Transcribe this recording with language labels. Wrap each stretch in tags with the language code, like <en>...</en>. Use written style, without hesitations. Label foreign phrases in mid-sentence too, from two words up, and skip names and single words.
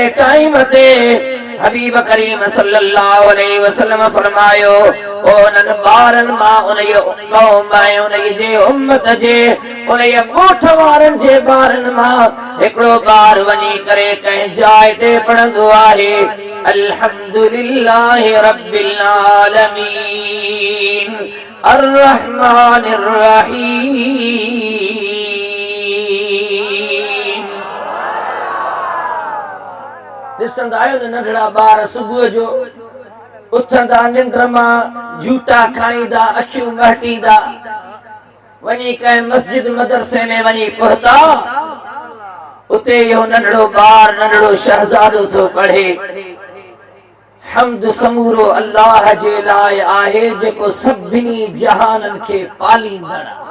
<sd>ٹائم تے حبیب کریم</sd> <ar>صلی اللہ علیہ وسلم</ar> <sd>فرمائیو اونن بارن ما انہی قوم آئے انہی جے امت جے انہی موٹھ وارن جے بارن ما ایکڑو بار ونی کرے کہیں جائے تے پڑھندو آہے</sd> <ar>الحمدللہ رب العالمین الرحمن الرحیم.</ar> <sd>ॾिसंदा आहियो न नंढड़ा ॿार सुबुह जो उथंदा निंड मां झूटा खाईंदा अखियूं महटींदा वञी कंहिं मस्जिद मदरसे में वञी पहुता उते इहो नंढड़ो ॿार नंढड़ो शहज़ादो थो पढ़े हम्द समूरो अल्लाह जे लाइ आहे जेको सभिनी जहाननि खे पालींदड़</sd>